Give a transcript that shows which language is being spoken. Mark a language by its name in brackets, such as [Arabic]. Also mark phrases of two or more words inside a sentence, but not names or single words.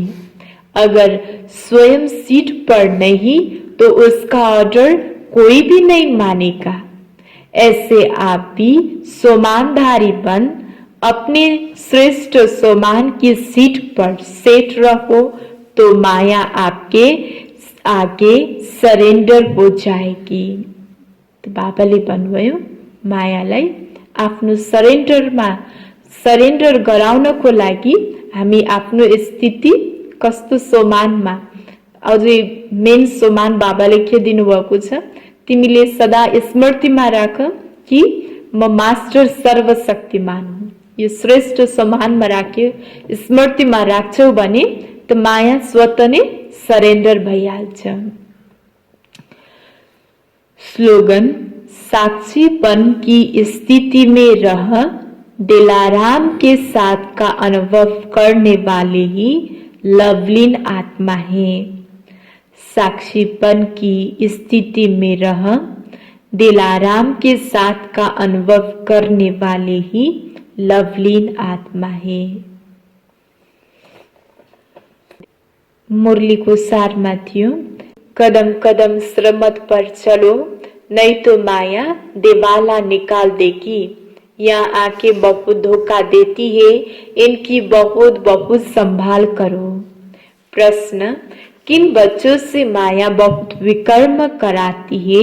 [Hindi] अगर स्वयं सीट पर नहीं तो उसका ऑर्डर कोई भी नहीं मानेगा। ऐसे आप भी सोमानधारी बन अपने श्रेष्ठ सोमान की सीट पर सेट रहो तो माया आपके आगे सरेंडर हो जाएगी। [Nepali] तो बाबाले भन्नुभयो मायालाई आफ्नो सरेन्डर गराउनको लागि हामी आफ्नो स्थिति कस्तो सोमानमा, अझै मेन सोमान बाबाले के दिनुभएको छ, तिमीले सदा स्मृतिमा राख कि म मास्टर सर्वशक्तिमान हुँ। यो श्रेष्ठ सोमानमा राख्यो, स्मृतिमा राख्छौ भने त माया स्वतः नै सरेन्डर भइहाल्छ। [Hindi] स्लोगन, साक्षीपन की स्थिति में रह दिलाराम के साथ का अनुभव करने वाले ही लवलीन आत्मा है। साक्षीपन की स्थिति में रह दिलाराम के साथ का अनुभव करने वाले ही लवलीन आत्मा है। [Nepali] मुरली को सारमा थियो, [Hindi] कदम कदम श्रमत पर चलो, नहीं तो माया दिवाला निकाल देगी। यहाँ आके बहुत धोखा देती है, इनकी बहुत बहुत संभाल करो। प्रश्न, किन बच्चों से माया बहुत विकर्म कराती है?